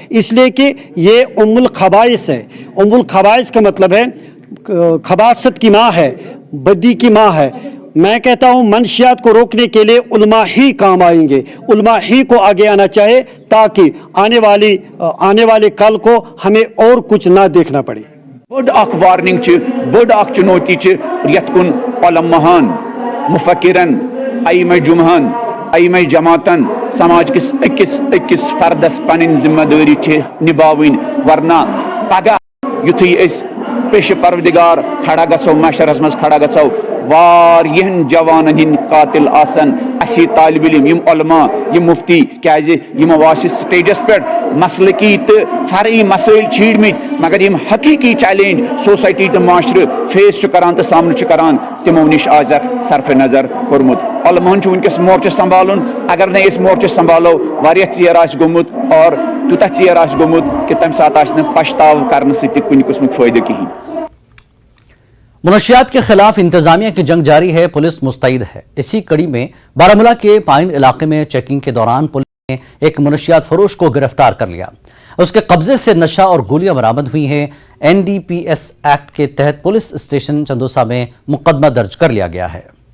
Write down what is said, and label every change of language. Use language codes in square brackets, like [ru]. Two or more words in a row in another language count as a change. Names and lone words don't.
[ur] اس لیے کہ یہ ام الخبائث ہے۔ ام الخبائث کا مطلب ہے خباثت کی ماں ہے، بدی کی ماں ہے۔ میں کہتا ہوں منشیات کو روکنے کے لیے علماء ہی کام آئیں گے، علماء ہی کو آگے آنا چاہے تاکہ آنے والے کل کو ہمیں اور کچھ نہ دیکھنا پڑے۔ [ks] بڑ اخ وارننگ بڑ اخ چنوتی یت کن علماءن، مفکرن، ائمہ جمعن، ائمہ جماعتن سماج کس اکس فردس پن ذمہ داری نبھاوین، ورنہ پگہ یتھے اس پیش پروردگار کھڑا گژھو، معاشرس مز کھڑا گژھو، واریہن جوانن ہند قاتل آسن اسی طالب علم، یم علماء، یم مفتی، کیازِ یم واسی سٹیجس پہ مسلکی تو فرعی مسائل چھیڑمت، مگر یم حقیقی چیلنج سوسائٹی تو معاشرہ فیس کران تو سامنے کران تمو نش آز صرف نظر کورمت۔ علماءن ونکس مورچہ سنبھالن، اگر نہ اس مورچہ سنبھالو واریاہ ژیر آس گومت اور تیوتاہ ژیر آس گومت کہ تمہ سات آس نہ پشتاو کرنے سۭتۍ کُنہِ قٕسمُک فٲیدٕ کِہیٖنۍ۔ [ur] منشیات کے خلاف انتظامیہ کی جنگ جاری ہے، پولیس مستعد ہے۔ اسی کڑی میں بارہمولہ کے پائن علاقے میں چیکنگ کے دوران پولیس نے ایک منشیات فروش کو گرفتار کر لیا۔ اس کے قبضے سے نشہ اور گولیاں برآمد ہوئی ہیں۔ NDPS ایکٹ کے تحت پولیس اسٹیشن چندوسا میں مقدمہ درج کر لیا گیا ہے۔